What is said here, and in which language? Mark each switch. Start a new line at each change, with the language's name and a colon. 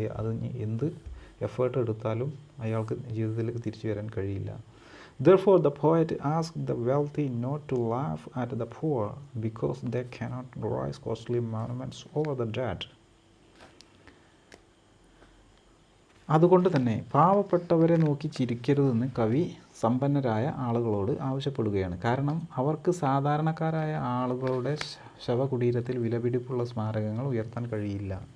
Malayalam: അത് എന്ത് എഫേർട്ട് എടുത്താലും അയാൾക്ക് ജീവിതത്തിലേക്ക് തിരിച്ചു വരാൻ കഴിയില്ല.
English: Therefore the poet asked the wealthy not to laugh at the poor because they cannot raise costly monuments over the dead.
Malayalam: അതുകൊണ്ട് തന്നെ പാവപ്പെട്ടവരെ നോക്കി ചിരിക്കരുതെന്ന് കവി സമ്പന്നരായ ആളുകളോട് ആവശ്യപ്പെടുകയാണ്. കാരണം അവർക്ക് സാധാരണക്കാരായ ആളുകളുടെ ശവകുടീരത്തിൽ വിലപിടിപ്പുള്ള സ്മാരകങ്ങൾ ഉയർത്താൻ കഴിയില്ല.